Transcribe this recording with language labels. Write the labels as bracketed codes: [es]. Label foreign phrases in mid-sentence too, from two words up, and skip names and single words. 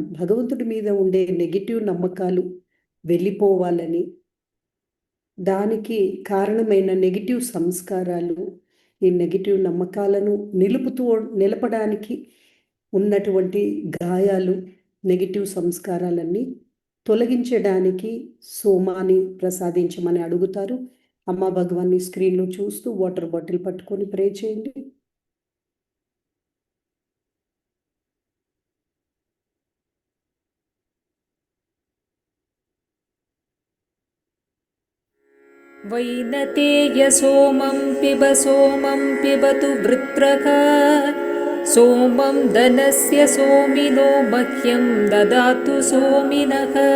[te] భగవంతుడి మీద ఉండే నెగిటివ్ నమ్మకాలు వెళ్ళిపోవాలని, దానికి కారణమైన నెగిటివ్ సంస్కారాలు, ఈ నెగిటివ్ నమ్మకాలను నిలపడానికి ఉన్నటువంటి గాయాలు, నెగిటివ్ సంస్కారాలన్నీ తొలగించడానికి సోమాని ప్రసాదించమని అడుగుతారు. అమ్మ భగవాన్ని స్క్రీన్లో చూస్తూ [en] water bottle [te] పట్టుకొని ప్రే చేయండి. [sa] वैनतेय सोमं पिबतु वृत्रः सोमं धनस्य सोमिनो मह्यं ददातु सोमिनः।